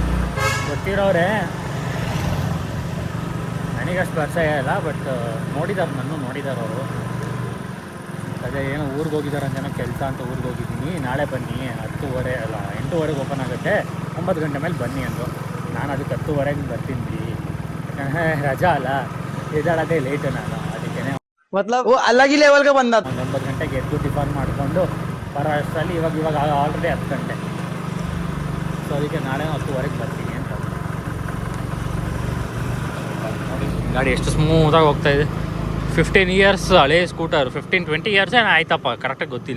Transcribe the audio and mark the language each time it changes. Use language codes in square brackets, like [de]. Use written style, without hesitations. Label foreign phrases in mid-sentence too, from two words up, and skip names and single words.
[kn] ಗೊತ್ತಿರೋರೆ, ನನಗಷ್ಟು ಪರಿಚಯ ಇಲ್ಲ, ಬಟ್ ನೋಡಿದ್ದಾರೆ, ನನ್ನ ನೋಡಿದ್ದಾರೆ ಅವರು. ಅದೇ ಏನೋ ಊರಿಗೆ ಹೋಗಿದ್ದಾರೆ ಅಂತ ಏನೋ ಕೆಲಸ ಅಂತ ಊರಿಗೆ ಹೋಗಿದ್ದೀನಿ, ನಾಳೆ ಬನ್ನಿ 10:30 ಅಲ್ಲ 8:30 ಓಪನ್ ಆಗುತ್ತೆ, 9 ಗಂಟೆ ಮೇಲೆ ಬನ್ನಿ ಅಂದರು. ನಾನು ಅದಕ್ಕೆ 10:30 ಬರ್ತೀನಿ ಬಿಡಿ, ಯಾಕಂದರೆ ರಜಾ ಅಲ್ಲ, ಎದ್ದಾಳೋದೇ ಲೇಟು ನಾನು. ಅದಕ್ಕೆ [hi] मतलब वो अलग ही लेवल का बंदा था. [kn] 9 ಗಂಟೆಗೆ ಎದ್ದು ಟಿಫನ್ ಮಾಡಿಕೊಂಡು ಬರೋ ಅಷ್ಟರಲ್ಲಿ ಇವಾಗ ಆಲ್ರೆಡಿ 10 ಗಂಟೆ. ಸೊ ಅದಕ್ಕೆ ನಾಳೆ 10:30 ಬರ್ತೀನಿ ಅಂತ. ಗಾಡಿ ಎಷ್ಟು ಸ್ಮೂತಾಗಿ ಹೋಗ್ತಾ ಇದೆ. 15 ಇಯರ್ಸ್ ಹಳೇ ಸ್ಕೂಟರ್, 15-20 ಇಯರ್ಸ್ ಆಯ್ತಪ್ಪ, ಕರೆಕ್ಟಾಗಿ ಗೊತ್ತಿಲ್ಲ.